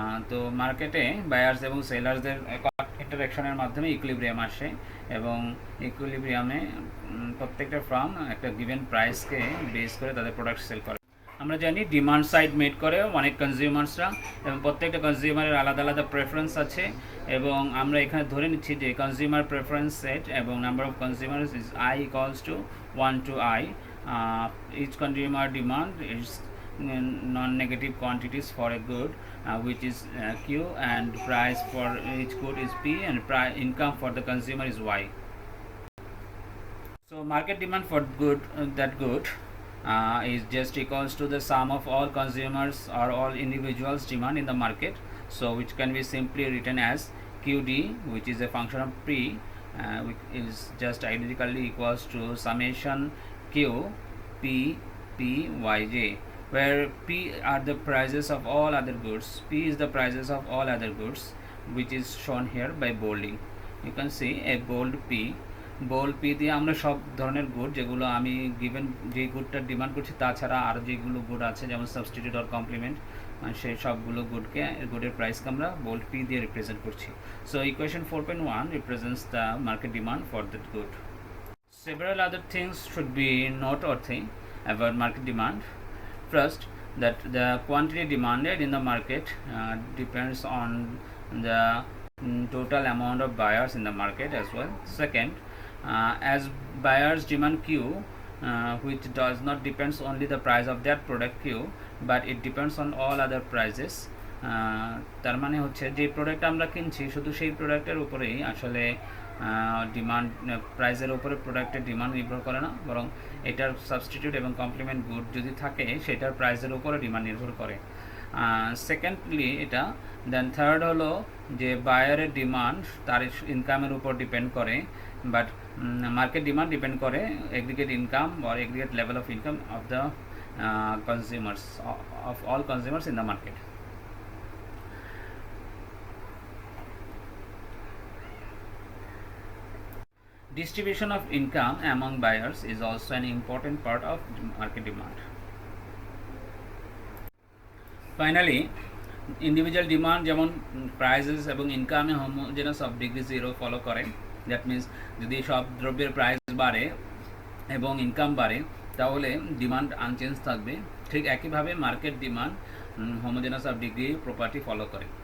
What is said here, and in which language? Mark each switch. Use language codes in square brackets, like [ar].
[bn] তো মার্কেটে বায়ার্স এবং সেলার্সদের ইন্টারাকশনের মাধ্যমে ইকুইলিব্রিয়াম আসে এবং ইকুইলিব্রিয়ামে প্রত্যেকটা ফার্ম একটা গিভেন প্রাইসকে বেস করে তাদের প্রোডাক্ট সেল করে। আমরা জানি ডিমান্ড সাইড মেড করে অনেক কনজিউমার্সরা, এবং প্রত্যেকটা কনজিউমারের আলাদা আলাদা প্রেফারেন্স আছে, এবং আমরা এখানে ধরে নিচ্ছি যে কনজিউমার প্রেফারেন্স সেট এবং number of consumers is I equals to 1 to I. [en] Each consumer demand is non-negative quantities for a good, which is Q, and price for each good is P, and income for the consumer is Y. So market demand for that good is just equals to the sum of all consumers or all individuals demand in the market, so which can be simply written as QD, which is a function of P, which is just identically equals to summation Q P P Yj, where P are the prices of all other goods. P is the prices of all other goods, which is shown here by bolding. You can see a bold P. [bn] Bold P দিয়ে আমরা সব ধরনের good, যেগুলো আমি given যে গুডটার demand করছি তাছাড়া আরও যেগুলো গুড আছে যেমন সাবস্টিটিউট অর কমপ্লিমেন্ট, সেই সবগুলো গুডের প্রাইসকে আমরা বোল্ড পি দিয়ে রিপ্রেজেন্ট করছি। So equation 4.1 represents the market demand for that good. [en] Several other things should be noteworthy about market demand. First, that the quantity demanded in the market depends on the total amount of buyers in the market as well. Second, as buyers demand Q, which does not depends only the price of that product Q, but it depends on all other prices. [bn] তার মানে হচ্ছে যে product আমরা কিনছি শুধু সেই প্রোডাক্টের উপরেই আসলে ডিমান্ড, প্রাইসের উপরে প্রোডাক্টের ডিমান্ড নির্ভর করে না, বরং এটার সাবস্টিটিউট এবং কমপ্লিমেন্ট গুড যদি থাকে সেটার প্রাইসের উপরে ডিমান্ড নির্ভর করে। সেকেন্ডলি এটা, দেন থার্ড হলো যে বায়ারের ডিমান্ড তার ইনকামের উপর ডিপেন্ড করে, বাট মার্কেট ডিমান্ড ডিপেন্ড করে aggregate income [en] or aggregate level of income of the consumers, of all consumers in the market. Distribution of income among buyers is also an important part of market demand. [bn] Finally, individual demand যেমন prices এবং ইনকামে homogeneous of degree 0 follow করে। That means যদি সব দ্রব্যের price বাড়ে এবং income বাড়ে তাহলে ডিমান্ড আনচেঞ্জ থাকবে। ঠিক একইভাবে market demand homogeneous of degree property follow করে।